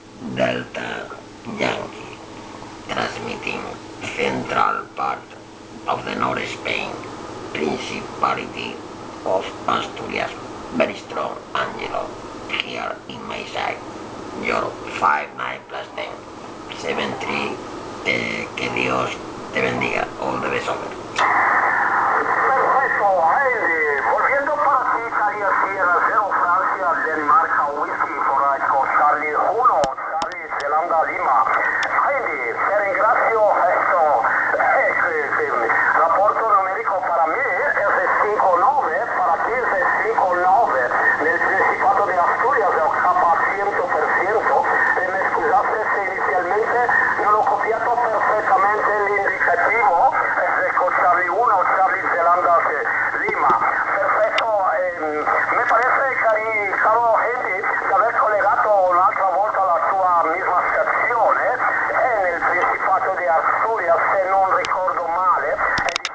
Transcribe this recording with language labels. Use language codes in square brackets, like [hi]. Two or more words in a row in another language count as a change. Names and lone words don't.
[en] Delta Yankee, transmitting central part of the North Spain, Principality of Asturias, very strong Angelo, here in my side, your 5-9 plus 10, 7-3, [es] que Dios te bendiga, [en] all the best over. [es] Perfecto, volviendo para ti, Italia Sierra 0 Francia, Dinamarca, Whisky for Echo, Charlie 1, Charlie Zelanda Lima. [it] Quindi, ti ringrazio, rapporto numerico [es] para mí es 5-9, para ti es 5-9, [it] nel Principato de Asturias è capa 100%, e me scusaste se inizialmente non ho copiato perfettamente l'indicativo, ecco Charlie 1, Charlie Zelanda Lima. Perfetto, [es] me parece, [it] caro Henry, di aver collegato un'altra volta la tua misma stazione nel Principato di Asturias, se non ricordo male,